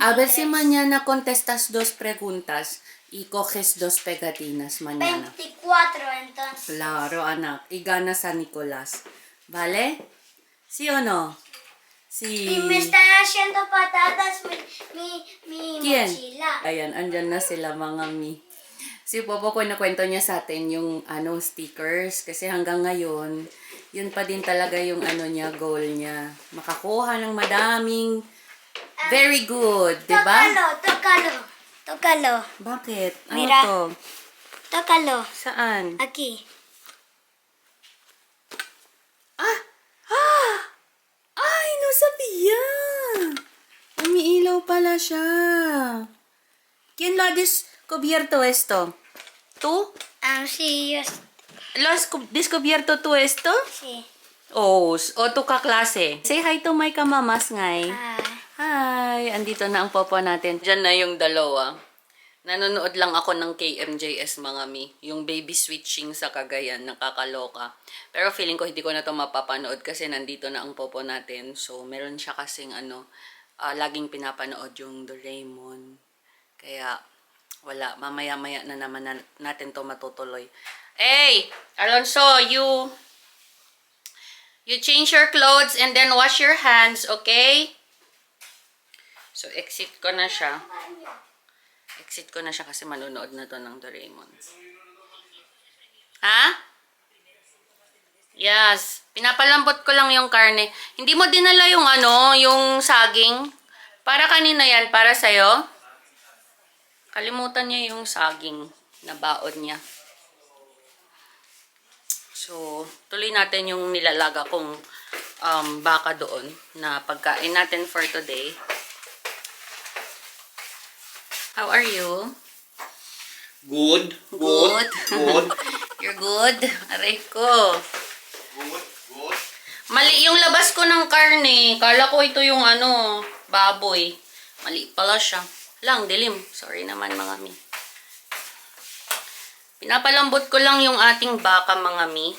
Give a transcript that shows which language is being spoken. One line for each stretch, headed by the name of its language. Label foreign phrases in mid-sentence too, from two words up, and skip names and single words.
Spanish: A ver si mañana contestas 2 preguntas y coges 2 pegatinas mañana. 24 entonces. Claro, anak. Y ganas a Nicolás. ¿Vale? ¿Sí o no? Sí. Y me está haciendo patadas mi ¿Quién? mochila.
Filipino: Ayan, andyan na sila, mga mi. Si Popo ko nakwento niya sa atin yung stickers. Kasi hanggang ngayon, yun pa din talaga yung niya, goal niya. Makakuha ng madaming
English: very good,
Filipino: di ba?
Spanish: Tócalo.
Filipino: Bakit? Ano
Spanish: Mira.
Filipino: to?
Spanish: Tócalo.
Filipino: Saan?
Spanish: Aquí. Ay, no sabía.
Filipino: Umiilaw pala siya.
Spanish: ¿Quién lo ha descubierto esto? ¿Tú? Sí, yo. Lo has descubierto tú esto? Sí.
Filipino: Oh, o tu kaklase.
English: Say hi to my kamamas ngay. Ah.
Filipino: Hi, andito na ang popo natin. Diyan na yung dalawa. Nanonood lang ako ng KMJS mga mi. Yung
English: baby switching
Filipino: sa Cagayan, nakakaloka. Pero feeling ko hindi ko na to mapapanood kasi nandito na ang popo natin. So, meron siya kasing laging pinapanood yung Doraemon. Kaya, wala. Mamaya-maya na naman natin to matutuloy.
English: Hey! Alonso, you change your clothes and then wash your hands, okay?
Filipino: So, exit ko na siya. Exit ko na siya kasi manonood na to ng Doraemon. Ha? Yes. Pinapalambot ko lang yung karne. Hindi mo dinala yung yung saging? Para kanina yan? Para sa'yo? Kalimutan niya yung saging na baon niya. So, tuloy natin yung nilalaga kong baka doon na pagkain natin
English: for today. How are you? Good. Good. Good. You're good?
Filipino: Aray ko.
English: Good. Good.
Filipino: Mali yung labas ko ng karne. Kala ko ito yung baboy. Mali pala siya. Lang, dilim. Sorry naman mga mi. Pinapalambot ko lang yung ating baka mga mi.